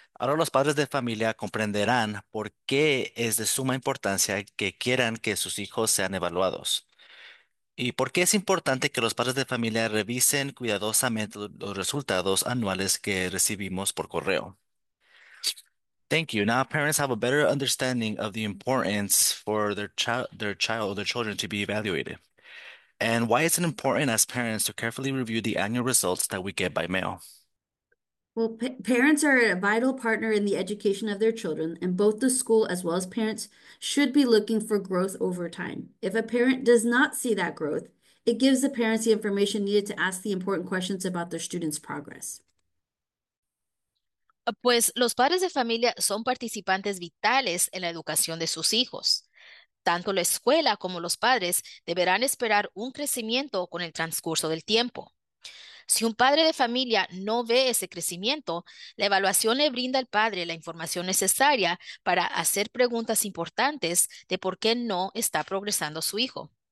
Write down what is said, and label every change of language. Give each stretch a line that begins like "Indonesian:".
Spanish: Ahora los padres de familia comprenderán por qué es de suma importancia que quieran que sus hijos sean evaluados y por qué es importante que los padres de familia revisen cuidadosamente los resultados anuales que recibimos por correo.
English: Thank you. Now parents have a better understanding of the importance for their child or their children to be evaluated and why it's important as parents to carefully review the annual results that we get by mail. Well, pa parents are a vital partner in the education of their children, and both the school as well as parents should be looking for growth over time. If a parent does not see that growth, it gives the parents the information needed to ask the important questions about their students' progress.
Spanish: Pues los padres de familia son participantes vitales en la educación de sus hijos. Tanto la escuela como los padres deberán esperar un crecimiento con el transcurso del tiempo. Si un padre de familia no ve ese crecimiento, la evaluación le brinda al padre la información necesaria para hacer preguntas importantes de por qué no está progresando su hijo.